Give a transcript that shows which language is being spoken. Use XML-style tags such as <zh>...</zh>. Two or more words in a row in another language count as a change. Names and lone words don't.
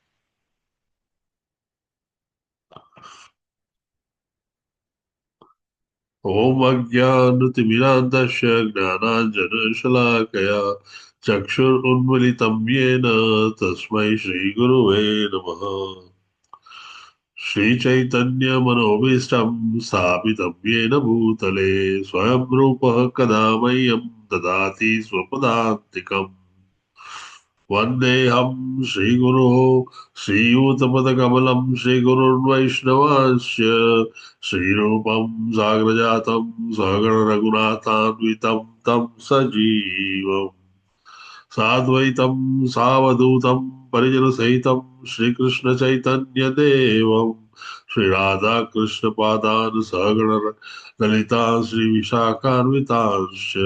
<sa>ઓમ અજ્ઞાનતિમિરાંતસ્ય જ્ઞાનાંજનશલાકયા ચક્ષુરુન્મિલિतं येन તસ્मै શ્રીગુરવે નમઃ। श्रीचैतन्यमनोभीष्टं स्थापितं येन भूतले स्वयं रूपः कदा मह्यं ददाति स्वपदान्तिकम्। वन्देऽहं श्रीगुरोः श्रीयूतपदकमलं श्रीगुरुर्वैष्णवांश्च श्रीरूपं साग्रजातं सहगणरघुनाथान्वितं तं सजीवम् साद्वैतं सावधूतं परिजनसहितं श्रीकृष्णचैतन्यदेवं श्रीराधाकृष्णपादान् सहगण ललिता श्रीविशाखान्वितांश्च।</sa>